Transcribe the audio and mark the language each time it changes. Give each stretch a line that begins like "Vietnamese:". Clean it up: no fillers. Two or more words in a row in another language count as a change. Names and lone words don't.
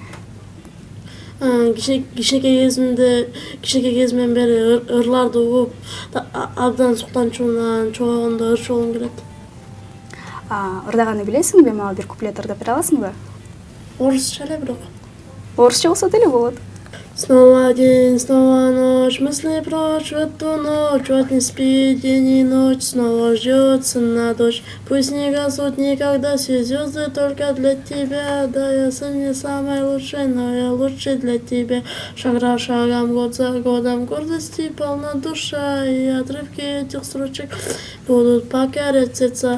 Kyrgyz: Кичинекей кезимден бери ырларды угуп, абдан суктанчумунан чоңойгондо ырчы болгум келет. Ырдаганы билесиңби? Мага бир куплет ырдап бере аласыңбы? Орусча эле бирок. Орусча болсо деле болот.
Russian: Снова день, снова ночь, мысли прочь в эту ночь, вот не спит день и ночь, снова ждет сына дочь. Пусть не гаснут никогда все звезды только для тебя, да я сын не самый лучший, но я лучший для тебя. Шаг за шагом, год за годом, гордости полна душа, и отрывки этих строчек будут покорять сердца.